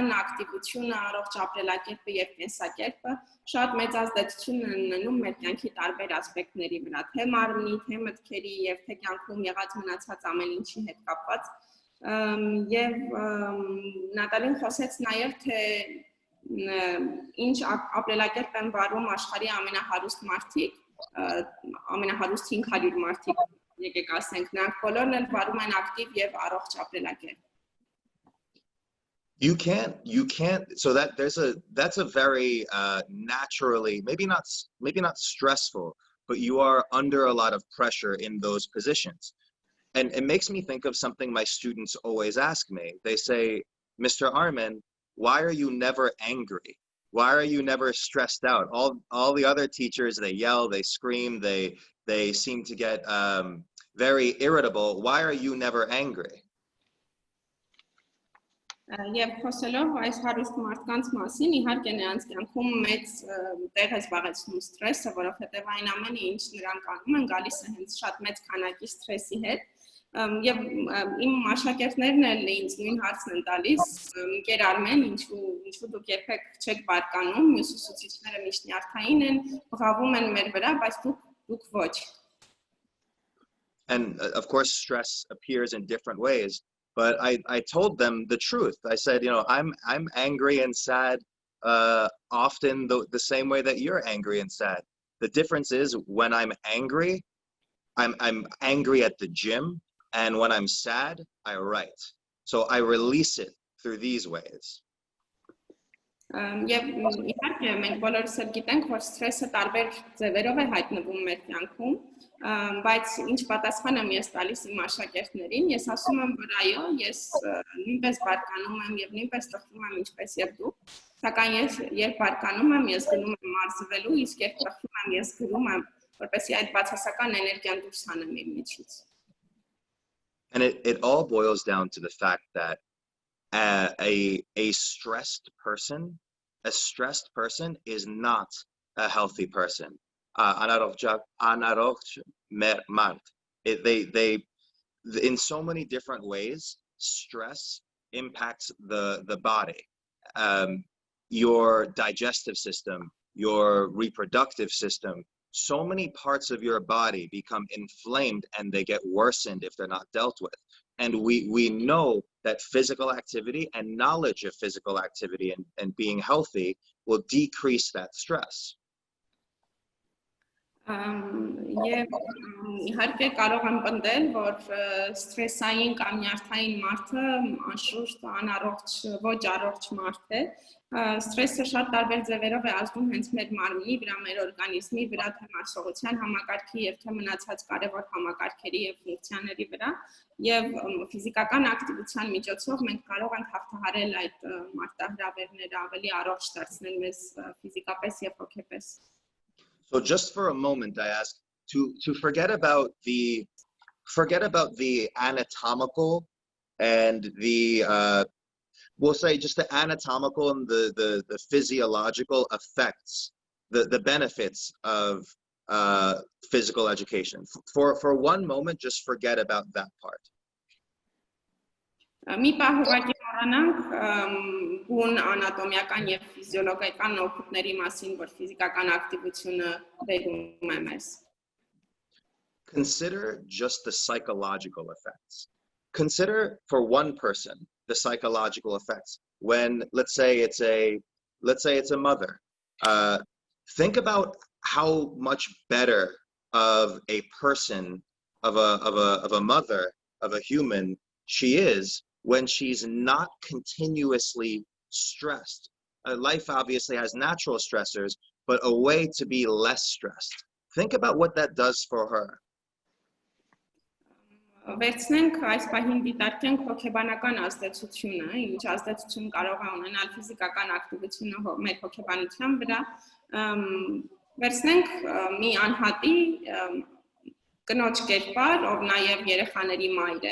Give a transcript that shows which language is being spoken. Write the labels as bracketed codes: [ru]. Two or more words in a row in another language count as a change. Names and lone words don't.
[hy] ակտիվությունը, առողջ ապրելակերպը եւ կենսակերպը շատ մեծ ազդեցություն են ունենում մեր կյանքի տարբեր ասպեկտների վրա, թե մարմնի, թե մտքերի եւ թե կյանքում եղած մնացած ամեն ինչի հետ կապված։ Եվ Նատալին խոսեց նաեւ թե ինչ ապրելակերպ են վարում աշխարհի ամենահարուստ մարդիկ, ամենահարուստ 500 մարդիկ, եկեք ասենք, նրանք բոլորն էլ վարում են ակտիվ եւ առողջ ապրելակերպ։ [en] You can't, so that's a very naturally, maybe not stressful, but you are under a lot of pressure in those positions. And it makes me think of something my students always ask me. They say, Mr. Armin, why are you never angry? Why are you never stressed out? All the other teachers, they yell, they scream, they seem to get very irritable. Why are you never angry? [hy] Եվ խոսելով այս հարուստ մարդկանց մասին, իհարկե նրանց կյանքում մեծ տեղ է զբաղեցնում սթրեսը, որովհետև այն ամենը, ինչ նրանք անում են, գալիս է հենց շատ մեծ քանակի սթրեսի հետ։ Եվ իմ աշակերտներն էլ ինձ նույն հարցն են տալիս, ընկեր Արմեն, ինչու դուք երբեք չեք բարկանում, մյուս ուսուցիչները միշտ նյարդային են, բղավում են մեր վրա, բայց դուք ոչ։ [en] And of course, stress appears in different ways. But I told them the truth. I said, you know, I'm angry and sad often the same way that you're angry and sad. The difference is when I'm angry at the gym, And when I'm sad, I write. So I release it through these ways. [hy] Եվ իհարկե մենք բոլորս էլ գիտենք, որ սթրեսը տարբեր ձևերով է հայտնվում մեր կյանքում, բայց ինչ պատասխան եմ ես տալիս իմ աշակերտներին, ես ասում եմ, որ այո, ես նույնպես բարկանում եմ եւ նույնպես տխրում եմ ինչպես եւ դու, սակայն ես երբ բարկանում եմ, ես գնում եմ մարզվելու, իսկ երբ տխրում եմ, ես գրում եմ, որպեսզի այդ բացասական էներգիան դուրս հանեմ իմ միջից. [en] And it all boils down to the fact that a stressed person is not a healthy person. In so many different ways, stress impacts the body. Your digestive system, your reproductive system, so many parts of your body become inflamed and they get worsened if they're not dealt with. And we know that physical activity and knowledge of physical activity and being healthy will decrease that stress. [hy] Եվ իհարկե կարող եմ պնդել, որ սթրեսային կամ նյարդային մարդը անշուշտ անառողջ, ոչ առողջ մարդ է, սթրեսը շատ տարբեր ձևերով է ազդում հենց մեր մարմնի վրա, մեր օրգանիզմի վրա, թե մարսողության համակարգի եւ թե մնացած կարևոր համակարգերի եւ ֆունկցիաների վրա, եւ ֆիզիկական ակտիվության միջոցով մենք կարող ենք հաղթահարել այդ մարտահրավերները, ավելի առողջ դարձնել մեզ ֆիզիկապես եւ հոգեպես. [en] So just for a moment, I ask to forget about the anatomical and we'll say just the anatomical and the physiological effects, the benefits of physical education. For one moment, just forget about that part. [hy] Մի պահ ուղղակի մոռանանք բուն անատոմիական եւ ֆիզիոլոգիական օգուտների մասին, որ ֆիզիկական ակտիվությունը բերում է մեզ. [en] Consider just the psychological effects. Consider for one person the psychological effects. When let's say it's a mother. Think about how much better of a person, of a mother, of a human she is when she's not continuously stressed. Life obviously has natural stressors, but a way to be less stressed. Think about what that does for her. [hy] Վերցնենք այս պահին դիտարկենք հոգեբանական ազդեցությունը, ինչ ազդեցություն կարող է ունենալ ֆիզիկական ակտիվությունը մեր հոգեբանության վրա. Վերցնենք մի անհատի կնոջ կերպար, ով նաև երեխաների մայր է.